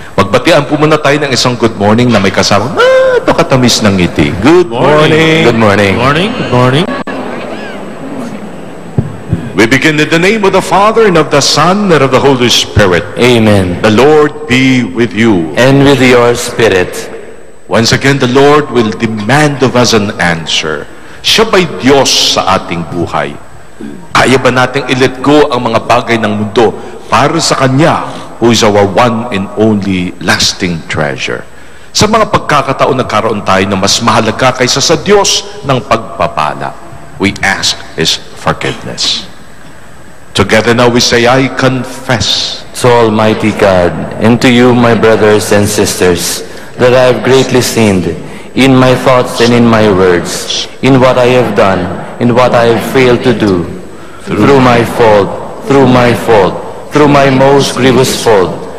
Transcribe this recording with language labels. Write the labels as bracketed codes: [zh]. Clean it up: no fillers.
[tl] Magbatian po muna tayo ng isang [en] good morning [tl] na may kasama napakatamis ng ngiti. [en] Good morning. Good morning. Good morning. Good morning. We begin in the name of the Father, and of the Son, and of the Holy Spirit. Amen. The Lord be with you. And with your spirit. Once again, the Lord will demand of us an answer. [tl] Siya ba'y Diyos sa ating buhay? Kaya ba nating i-let go ang mga bagay ng mundo para sa Kanya, [en] who is our one and only lasting treasure? [tl] Sa mga pagkakataon nagkaroon tayo na mas mahalaga kaysa sa Diyos ng pagpapala, [en] we ask His forgiveness. Together now we say, I confess So Almighty God, and to you, my brothers and sisters, that I have greatly sinned in my thoughts and in my words, in what I have done, in what I have failed to do, through my fault, through my most grievous fault.